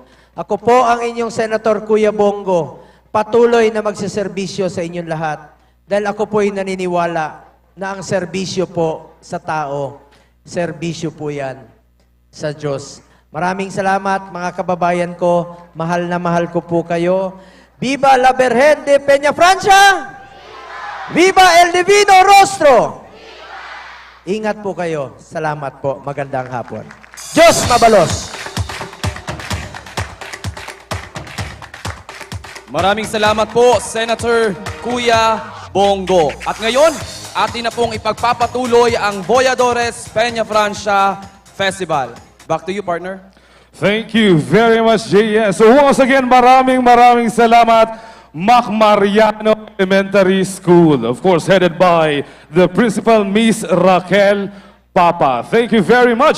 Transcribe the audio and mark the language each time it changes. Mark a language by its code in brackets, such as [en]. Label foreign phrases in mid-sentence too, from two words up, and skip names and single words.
[tl] Ako po ang inyong Senator Kuya Bongo, patuloy na magsiservisyo sa inyong lahat dahil ako po'y naniniwala na ang serbisyo po sa tao, serbisyo po yan sa Diyos. Maraming salamat mga kababayan ko, mahal na mahal ko po kayo. [es] Viva la Virgen de Peñafrancia! Viva el Divino Rostro! [tl] Ingat po kayo. Salamat po. Magandang hapon. [bik] Diyos mabalos! [tl] Maraming salamat po, Senator Kuya Bongo. At ngayon, atin na pong ipagpapatuloy ang Voyadores Peñafrancia Festival. [en] Back to you, partner. Thank you very much, JS. So once again, [tl] maraming salamat, Mac Mariano Elementary School. [en] Of course, headed by the Principal, Miss Raquel Papa. Thank you very much.